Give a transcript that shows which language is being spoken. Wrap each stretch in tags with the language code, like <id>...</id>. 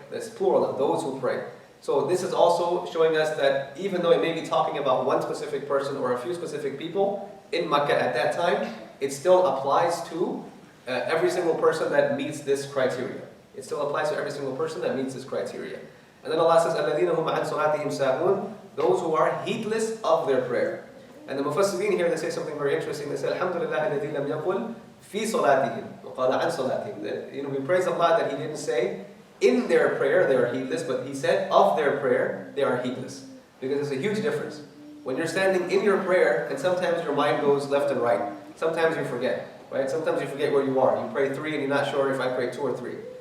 <en>That's plural, those who pray. So this is also showing us that even though it may be talking about one specific person or a few specific people in Makkah at that time, it still applies to every single person that meets this criteria. It still applies to every single person that meets this criteria. And then Allah says,</en> <ar>الَّذِينَ هُمْ عَنْ صَلَاتِهِمْ سَاهُونَ,</ar> <en>those who are heedless of their prayer. And the Mufassirin here, they say something very interesting. They say, Alhamdulillah</en> <ar>الَّذِي لَمْ يَقُلْ فِي صَلَاتِهِمْ وَقَالَ عَنْ صَلَاتِهِمْ.</ar> <en>We praise Allah that He didn't say, in their prayer they are heedless, but He said, of their prayer they are heedless. Because there's a huge difference. When you're standing in your prayer, and sometimes your mind goes left and right. Sometimes you forget, right? Sometimes you forget where you are. You pray 3 and you're not sure if I pray 2 or 3.</en>